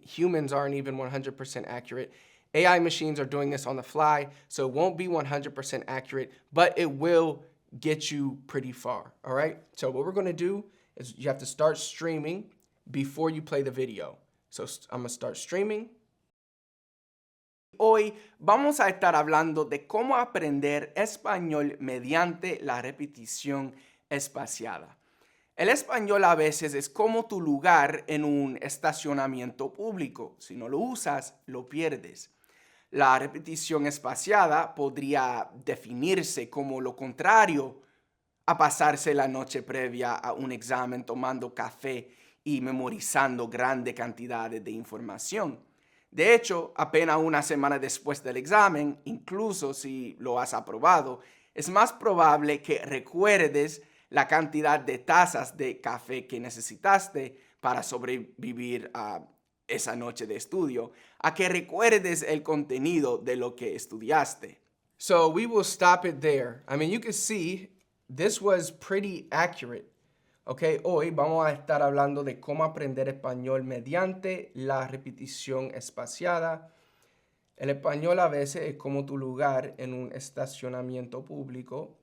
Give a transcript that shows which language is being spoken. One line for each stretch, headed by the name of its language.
English: Humans aren't even 100% accurate. AI machines are doing this on the fly, so it won't be 100% accurate, but it will get you pretty far, all right? So what we're going to do is you have to start streaming before you play the video. So I'm going to start streaming.
Spanish: Hoy vamos a estar hablando de cómo aprender español mediante la repetición espaciada. El español a veces es como tu lugar en un estacionamiento público. Si no lo usas, lo pierdes. La repetición espaciada podría definirse como lo contrario a pasarse la noche previa a un examen tomando café y memorizando grandes cantidades de información. De hecho, apenas una semana después del examen, incluso si lo has aprobado, es más probable que recuerdes la cantidad de tazas de café que necesitaste para sobrevivir a esa noche de estudio, a que recuerdes el contenido de lo que estudiaste.
English: So we will stop it there. I mean, you can see this was pretty accurate.
Spanish: Okay, hoy vamos a estar hablando de cómo aprender español mediante la repetición espaciada. El español a veces es como tu lugar en un estacionamiento público.